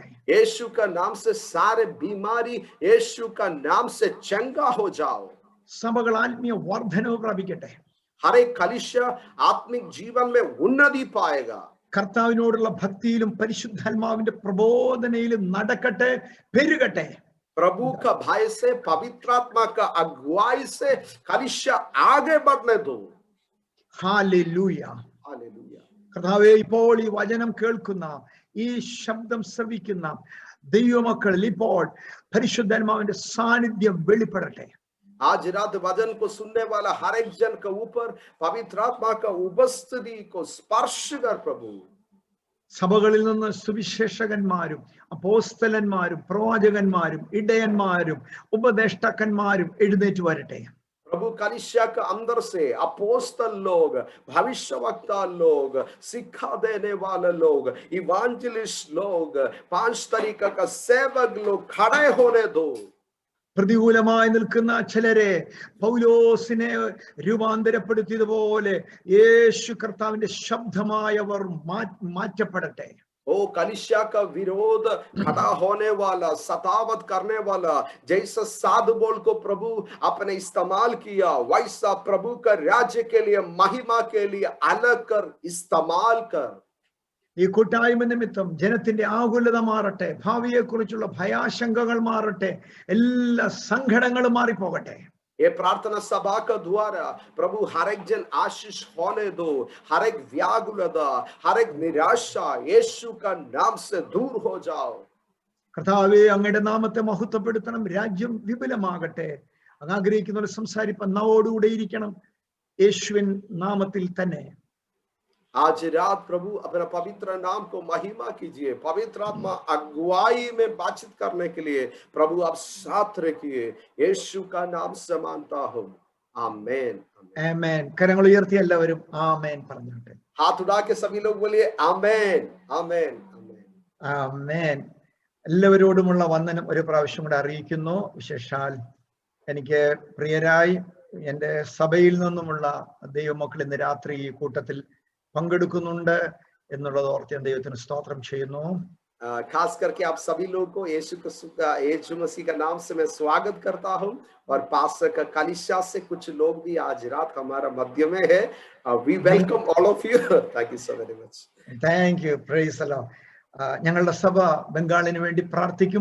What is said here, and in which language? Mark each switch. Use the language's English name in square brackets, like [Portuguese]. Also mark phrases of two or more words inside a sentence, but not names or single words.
[Hindi] यीशु का नाम से सारे बीमारी यीशु का नाम से चंगा हो जाओ. [Malayalam] സഭകൾ ആത്മീയ വർധനവ് പ്രാപിക്കട്ടെ. [Hindi] हर एक कलीसिया आत्मिक जीवन में उन्नति पाएगा. [Malayalam] കർത്താവിനോടുള്ള ഭക്തിയിലും പരിശുദ്ധാത്മാവിന്റെ പ്രബോധനയിലും നടക്കട്ടെ, പെരുകട്ടെ. [Hindi] प्रभु का भय से, पवित्र आत्मा का अगुवाई से कलीसिया आगे बढ़ने दो. [Malayalam] ഹല്ലേലൂയ. [Hindi] हालेलुया. [Malayalam] കർത്താവേ, ഇപ്പോൾ ഈ വചനം കേൾക്കുന്ന, ഈ ശബ്ദം ശ്രവിക്കുന്ന ദൈവമക്കളിൽ ഇപ്പോൾ പരിശുദ്ധാത്മാവിന്റെ സാന്നിധ്യം വെളിപ്പെടട്ടെ. [Hindi] आज रात वचन को सुनने वाला हर एक जन के ऊपर पवित्र आत्मा का उपस्थिति को स्पर्श कर प्रभु. [Malayalam] സഭകളിൽ നിന്ന് സുവിശേഷകന്മാരും അപ്പോസ്തലന്മാരും പ്രവാചകന്മാരും ഇടയന്മാരും ഉപദേഷ്ടാക്കന്മാരും എഴുന്നേറ്റ് വരട്ടെ. [Hindi] प्रभु कलीसिया के अंदर से अपोस्तल लोग, भविष्यवक्ता लोग, शिक्षा देने वाले लोग, इवांजलिस्ट लोग, 5 तरीका का सेवक लोग खड़े होने दो। [Malayalam] പ്രതികൂലമായി നിൽക്കുന്ന ചിലരെ പൗലോസിനെ രൂപാന്തരപ്പെടുത്തിയതുപോലെ യേശു കർത്താവിന്റെ ശബ്ദമായവർ മാറ്റപ്പെടട്ടെ. [Hindi] ओ कलीसिया का विरोध खड़ा होने वाला, सतावत करने वाला, जैसा साधु बोल को प्रभु अपने इस्तेमाल किया, वैसा प्रभु का राज्य के लिए, महिमा के लिए अलग कर इस्तेमाल कर. [Malayalam] ഈ കൂട്ടായ്മ നിമിത്തം ജനത്തിന്റെ ആകുലത മാറട്ടെ, ഭാവിയെ കുറിച്ചുള്ള ഭയാശങ്കകൾ മാറട്ടെ, എല്ലാ സങ്കടങ്ങളും മാറിപ്പോകട്ടെ. [Hindi] ये प्रार्थना सभा का द्वारा प्रभु हर एक जन आशीष होने दो, हर एक व्याकुलता, हर एक निराशा यीशु का नाम से दूर हो जाओ. [Malayalam] കർത്താവേ, അങ്ങയുടെ നാമത്തെ മഹത്വപ്പെടുത്തണം, രാജ്യം വിപുലമാകട്ടെ. അങ്ങ് ആഗ്രഹിക്കുന്നവർ സംസാരിപ്പാൻ നാവോടുകൂടെ ഇരിക്കണം, യേശുവിൻ നാമത്തിൽ തന്നെ. [Hindi] आज रात प्रभु अपना पवित्र नाम को महिमा कीजिए. पवित्र आत्मा अगुवाई में बातचीत करने के लिए प्रभु आप साथ रखिए. यीशु का नाम से मानता हूं. आमेन. [Malayalam] ആമേൻ. കരങ്ങൾ ഉയർത്തി എല്ലാവരും ആമേൻ പറഞ്ഞോട്ടെ. [Hindi] हाथ उठा के सभी लोग बोलिए आमेन, आमेन, आमेन. [Malayalam] ആമേൻ. എല്ലാവരോടുമുള്ള വന്ദനം ഒരു പ്രാവശ്യം കൂടെ അറിയിക്കുന്നു. വിശേഷാൽ എനിക്ക് പ്രിയരായി എൻ്റെ സഭയിൽ നിന്നുമുള്ള ദൈവമക്കൾ ഇന്ന് രാത്രി ഈ കൂട്ടത്തിൽ പങ്കെടുക്കുന്നുണ്ട് എന്നുള്ളത് ഓർത്ത് ഞാൻ ദൈവത്തിന് സ്തോത്രം ചെയ്യുന്നു. [Hindi] खास करके आप सभी लोगों को यीशु मसीह का नाम से मैं स्वागत करता हूं. और पास्टर का कलीसिया से कुछ लोग भी आज रात हमारा मध्य में है. [English] We welcome all of you. Thank you so very much. Thank you. Praise the Lord. [Malayalam] ഞങ്ങളുടെ സഭ ബംഗാളിന് വേണ്ടി പ്രാർത്ഥിക്കും.